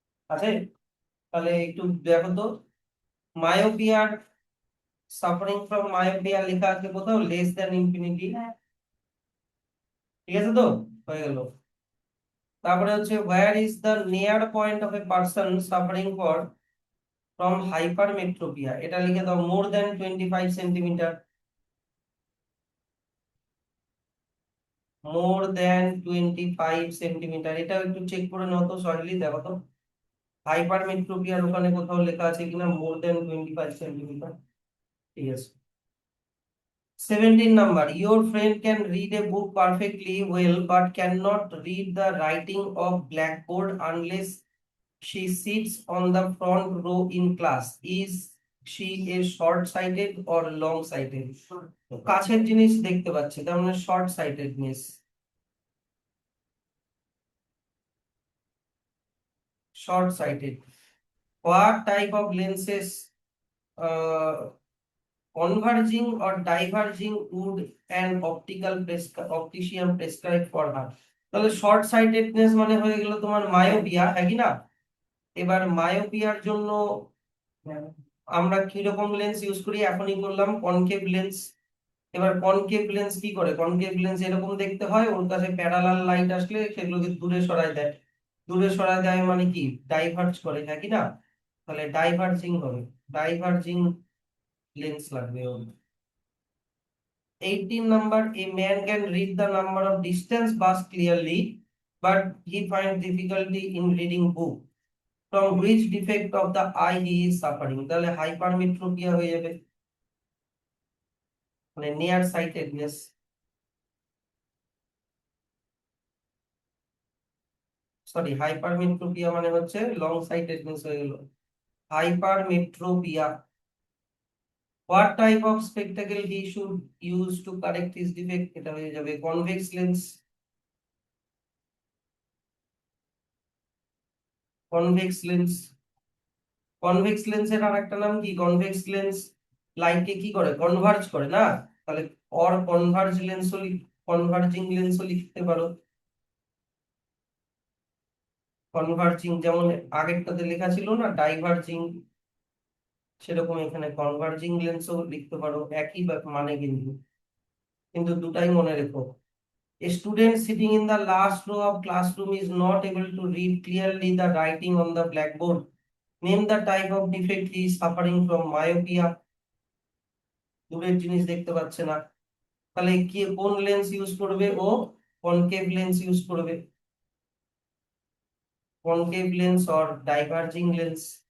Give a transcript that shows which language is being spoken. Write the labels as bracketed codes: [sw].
[bn] আছে? তাহলে একটু দেখো তো, মায়োপিয়ার, [en] suffering from myopia [bn] লেখা আছে কোথাও [en] Less than infinity. [bn] ঠিক আছে তো, হয়ে গেল। তারপরে হচ্ছে [en] where is the near point of a person suffering from hypermetropia, [bn] এটা লিখে দাও [en] more than 25 centimetre. more than 25 centimetre, [bn] এটা একটু চেক করে নাও তো সহজেই দেখো তো, হাইপারমেট্রোপিয়ার ওখানে কোথাও লেখা আছে কিনা more than 25 সেন্টিমিটার। ঠিক আছে। [en] 17 number, your friend can read a book perfectly well but cannot read the writing of blackboard unless she sits on the front row in class. Is she a short sighted or long sighted? [bn] কাছের জিনিস দেখতে পাচ্ছে, তার মানে short sightedness. [en] short sighted. What type of lenses, uh, converging or diverging, would an optician prescribe for her? [bn] তাহলে short sightedness মানে হয়ে গেল তোমার মায়োপিয়া, হ্যাঁ কি না? এবার মায়োপিয়ার জন্য আমরা কিরকম লেন্স ইউজ করি, এখনই বললাম কনকেভ লেন্স। এবার কনকেভ লেন্স কি করে, কনকেভ লেন্স এরকম দেখতে হয়, ওর কাছে প্যারালাল লাইট আসলে সেগুলোকে দূরে সরায় দেয়। দূরে সরায় দেয় মানে কি, ডাইভার্জ করে, হ্যাঁ কি না? তাহলে ডাইভার্জিং হবে, ডাইভার্জিং লেন্স লাগবে ওর। [en] 18 number, a man can read the number of distance bus clearly but he finds difficulty in reading book. From which defect of the eye he is suffering? [bn] তাহলে hypermetropia হয়ে যাবে, মানে near sightedness. Sorry, hypermetropia মানে হচ্ছে long sightedness হয়ে গেল, hypermetropia. What type of spectacle he should use to correct his defect? এটা হয়ে যাবে convex lens, convex lens. Convex লেন্সের আর একটা নাম কি, কনভেক্স লেন্স লাইটকে কি করে, কনভার্জ করে না? তাহলে অর কনভার্জ লেন্সও, কনভার্জিং লেন্সও লিখতে পারো। কনভার্জিং যেমন আগেরটাতে লেখা ছিল না ডাইভার্জিং, সেরকম এখানে কনভার্জিং লেন্সও লিখতে পারো, একই মানে কিন্তু, কিন্তু দুটাই মনে রেখো। [en] A student sitting in the last row of classroom is not able to read clearly the writing on the blackboard. Name the type of defect he is suffering from. [bn] Myopia, দূরের জিনিস দেখতে পাচ্ছে না। তাহলে কি কোন লেন্স ইউজ করবে ও, concave lens use করবে, concave lens or diverging lens.